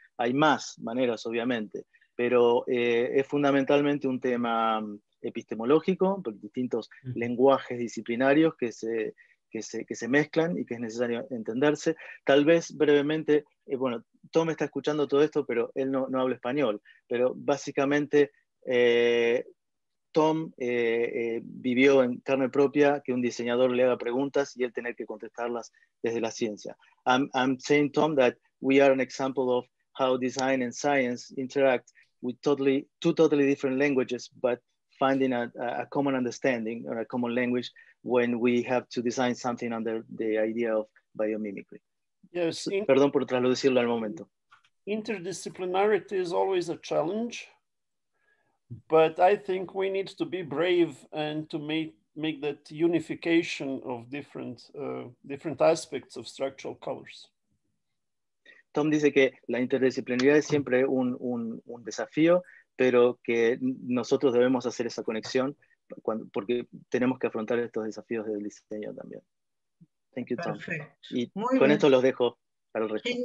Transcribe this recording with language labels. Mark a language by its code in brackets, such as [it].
[es] Hay más maneras, obviamente, pero es fundamentalmente un tema epistemológico, por distintos lenguajes disciplinarios que se mezclan y que es necesario entenderse. Tal vez brevemente, bueno, Tom está escuchando todo esto, pero él no habla español, pero básicamente Tom vivió en carne propia que un diseñador le haga preguntas y él tener que contestarlas desde la ciencia. [en] I'm saying, Tom, that we are an example of how design and science interact with two totally different languages, but finding a common understanding or a common language when we have to design something under the idea of biomimicry. Yes. [es] Perdón por traducirlo al momento. [en] Interdisciplinarity is always a challenge, but I think we need to be brave and to make that unification of different aspects of structural colors. [es] Tom dice que la interdisciplinaridad es siempre un desafío, pero que nosotros debemos hacer esa conexión porque tenemos que afrontar estos desafíos del diseño también. [en] Thank you, Tom. [es] Perfecto. Y Muy con bien. esto los dejo para el resto.